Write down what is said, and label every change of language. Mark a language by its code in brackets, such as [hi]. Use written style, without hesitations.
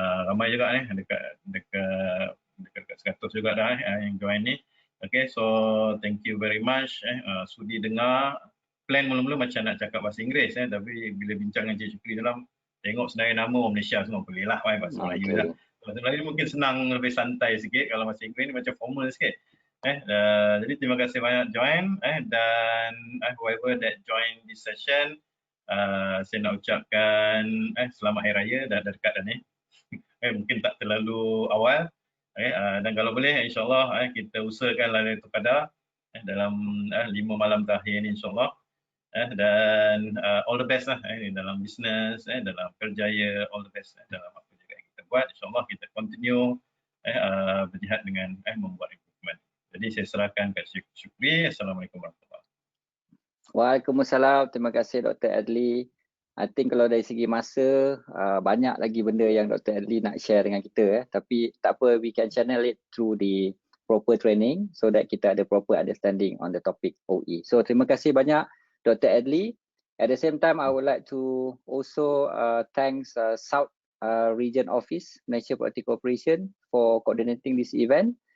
[ms] Ramai juga dekat 100 juga dah yang join ni. [en] Okay, so thank you very much. [ms] Sudi dengar. Plan mula-mula macam nak cakap bahasa Inggeris, tapi bila bincang dengan Cik Syukri dalam, tengok senarai nama orang Malaysia semua boleh lah bahasa Melayu lah. Bahasa Melayu mungkin senang, lebih santai sikit. Kalau bahasa Inggeris ni macam formal sikit. Jadi terima kasih banyak join. Dan [en] whoever that join this session, [ms] saya nak ucapkan selamat Hari Raya, dah dekat dah ni. Mungkin tak terlalu awal. Dan kalau boleh insyaAllah kita usahakan Lailatul Qadar dalam 5 malam terakhir ni insyaAllah. Dan [en] all the best [ms] lah dalam bisnes, dalam kerjaya, all the best dalam apa juga yang kita buat. InsyaAllah kita continue berjihad dengan membuat improvement. Jadi saya serahkan kat Syukri. Assalamualaikum warahmatullahi wabarakatuh. Waalaikumsalam. Terima kasih Dr. Adli. [en] I think [ms] kalau dari segi masa, banyak lagi benda yang Dr. Adli nak share dengan kita. Tapi tak apa, [en] we can channel it through the proper training so that [ms] kita ada [en] proper understanding on the topic OE. So [ms] terima kasih banyak [en] Dr. Adli. At the same time, I would like to also thanks South Region Office, Malaysia Politic Corporation for coordinating this event.